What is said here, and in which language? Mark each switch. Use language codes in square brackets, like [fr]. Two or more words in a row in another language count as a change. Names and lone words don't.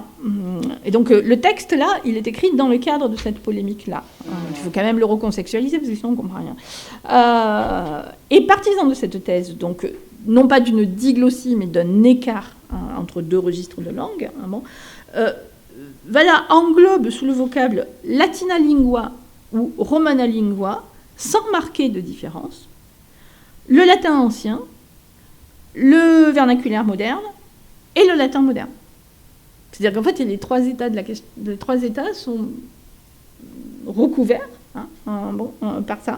[fr] Et donc le texte, là, il est écrit dans le cadre de cette polémique-là. Il faut quand même le recontextualiser, parce que sinon on ne comprend rien. Et partisan de cette thèse, donc, non pas d'une diglossie, mais d'un écart entre deux registres de langue, Valla englobe sous le vocable [la] latina lingua [fr] ou [la] romana lingua, [fr] sans marquer de différence, le latin ancien, le vernaculaire moderne et le latin moderne. C'est-à-dire qu'en fait, les trois états les trois états sont recouverts par ça.